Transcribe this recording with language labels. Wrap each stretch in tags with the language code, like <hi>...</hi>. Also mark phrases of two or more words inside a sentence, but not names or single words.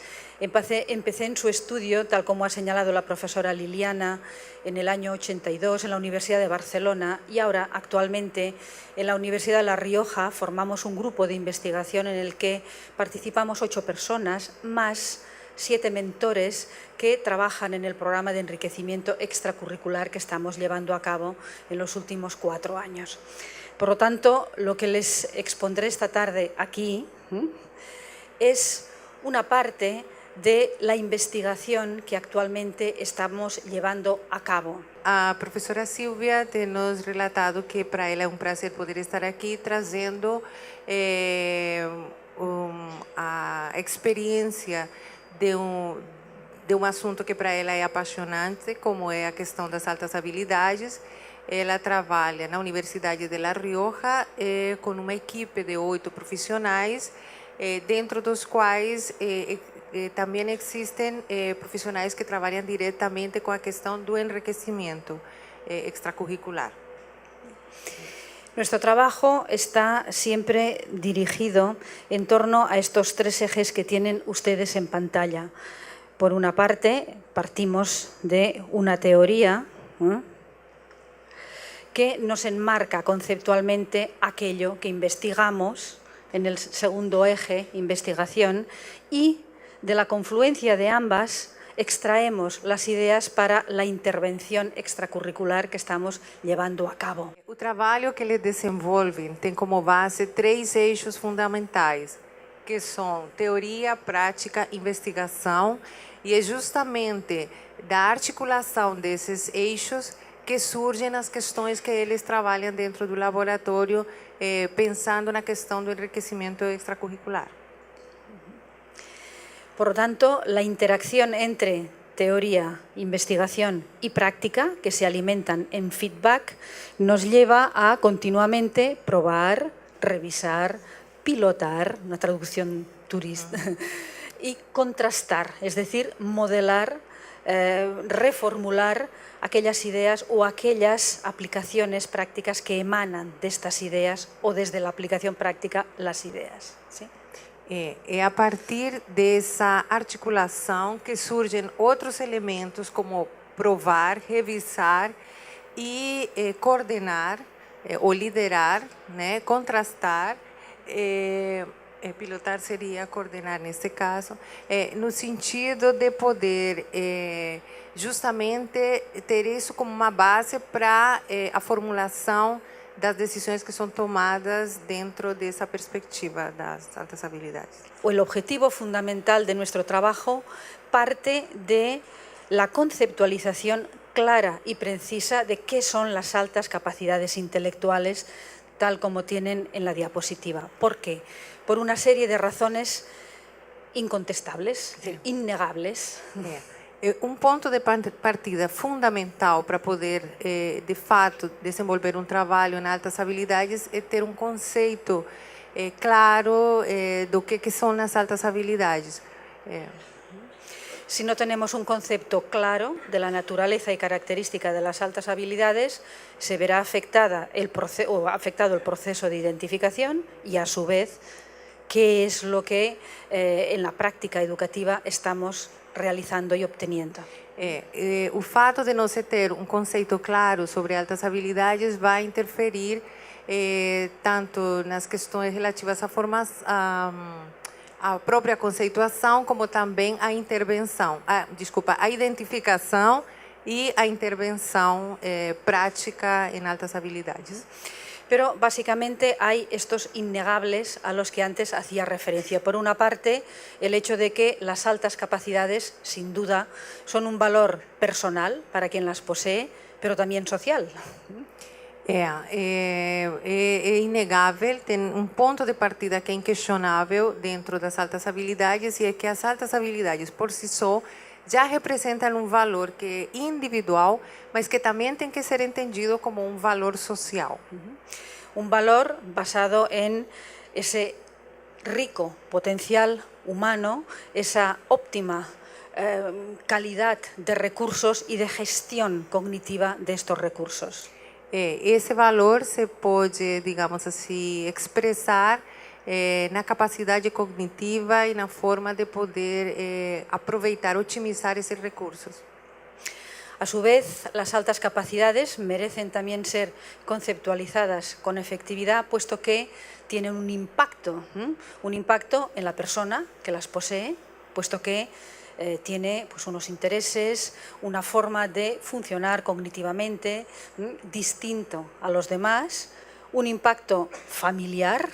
<es>Empecé en su estudio, tal como ha señalado la profesora Liliana, en el año 82 en la Universidad de Barcelona, y ahora actualmente en la Universidad de La Rioja formamos un grupo de investigación en el que participamos 8 personas, más 7 mentores que trabajan en el programa de enriquecimiento extracurricular que estamos llevando a cabo en los últimos 4 años. Por lo tanto, lo que les expondré esta tarde aquí es una parte de la investigación que actualmente estamos llevando a cabo.</es> <pt>A professora Silvia tem nos relatado que para ela é prazer poder estar aqui trazendo a experiência de um assunto que para ela é apaixonante, como é a questão das altas habilidades. Ela trabalha na Universidade de La Rioja com uma equipe de 8 profissionais, dentro dos quais também existem profissionais que trabalham diretamente com a questão do enriquecimiento extracurricular.</pt> <es>Nuestro trabajo está siempre dirigido en torno a estos 3 ejes que tienen ustedes en pantalla. Por una parte, partimos de una teoría que nos enmarca conceptualmente aquello que investigamos en el segundo eje, investigación, y de la confluencia de ambas extraemos las ideas para la intervención extracurricular que estamos llevando a cabo.</es> <pt>O trabalho que eles desenvolvem tem como base 3 eixos fundamentais, que são teoria, prática, investigação, e é justamente da articulação desses eixos que surgem as questões que eles trabalham dentro do laboratório, pensando na questão do enriquecimento extracurricular.</pt> <es>Por lo tanto, la interacción entre teoría, investigación y práctica, que se alimentan en feedback, nos lleva a continuamente probar, revisar, pilotar, una traducción turista, y contrastar, es decir, modelar, reformular aquellas ideas o aquellas aplicaciones prácticas que emanan de estas ideas o desde la aplicación práctica las ideas. ¿Sí?</es> <pt>É a partir dessa articulação que surgem outros elementos como provar, revisar e coordenar ou liderar, né, contrastar, pilotar seria coordenar nesse caso, no sentido de poder justamente ter isso como uma base para a formulação das decisões que são tomadas dentro dessa perspectiva das altas habilidades.</pt> <es>El objetivo fundamental de nuestro trabajo parte de la conceptualización clara y precisa de qué son las altas capacidades intelectuales tal como tienen en la diapositiva. ¿Por qué? Por una serie de razones incontestables, es decir, innegables.</es> <pt>Um ponto de partida fundamental para poder, de fato, desenvolver um trabalho na altas habilidades é ter um conceito claro do que são as altas habilidades.</pt> <es>Si no tenemos un concepto claro de la naturaleza y característica de las altas habilidades, se verá afectado el proceso de identificación y, a su vez, qué es lo que en la práctica educativa estamos realizando y obteniendo.</es> <pt>O fato de não se ter um conceito claro sobre altas habilidades vai interferir tanto nas questões relativas à formação, a própria conceituação, como também a intervenção, a identificação e a intervenção prática em altas habilidades.</pt> <es>Pero básicamente hay estos innegables a los que antes hacía referencia. Por una parte, el hecho de que las altas capacidades, sin duda, son un valor personal para quien las posee, pero también social.</es> <pt>É inegável, tem um ponto de partida que é inquestionável dentro das altas habilidades, e é que as altas habilidades por si só já representam um valor que é individual, mas que também tem que ser entendido como um valor social.</pt> <es>Un valor basado en ese rico potencial humano, esa óptima calidad de recursos y de gestión cognitiva de estos recursos.</es> <pt>Esse valor se pode, digamos assim, expressar na capacidade cognitiva e na forma de poder aproveitar, otimizar esses recursos.</pt> <es>A su vez, las altas capacidades merecen también ser conceptualizadas con efectividad, puesto que tienen un impacto en la persona que las posee, puesto que tiene pues, unos intereses, una forma de funcionar cognitivamente distinto a los demás, un impacto familiar.</es>